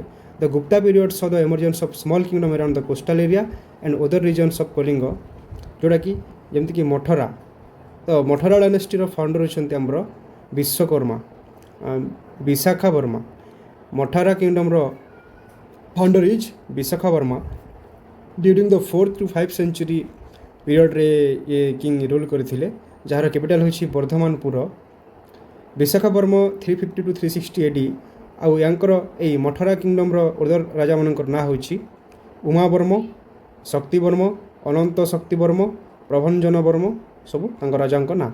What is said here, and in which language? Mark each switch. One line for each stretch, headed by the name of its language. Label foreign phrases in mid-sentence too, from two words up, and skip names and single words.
English: the Gupta period saw the emergence of small kingdom around the coastal area and other regions of Kalinga,
Odia: ଯେଉଁଟାକି ଯେମିତିକି
English: ମଠରା।
Odia: ତ ମଠରା
English: dynastyର founder
Odia: ହେଉଛନ୍ତି ଆମର ବିଶାଖା ବର୍ମା।
English: ମଠରା kingdomର founder is ବିଶାଖା ବର୍ମା। during the 4th to 5th century periodରେ ଇଏ king rule
Odia: କରିଥିଲେ, ଯାହାର
English: କ୍ୟାପିଟାଲ ହେଉଛି ବର୍ଦ୍ଧମାନପୁର। ବିଶାଖା ବର୍ମ 350 to 360 AD।
Odia: ଆଉ ୟାଙ୍କର ଏଇ ମଠରା
English: kingdomର other
Odia: ରାଜାମାନଙ୍କର ନାଁ ହେଉଛି ଉମାବର୍ମ, ଶକ୍ତିବର୍ମ, ଅନନ୍ତ ଶକ୍ତିବର୍ମ, ପ୍ରଭଞ୍ଜନ ବର୍ମ, ସବୁ ତାଙ୍କ ରାଜାଙ୍କ ନାଁ।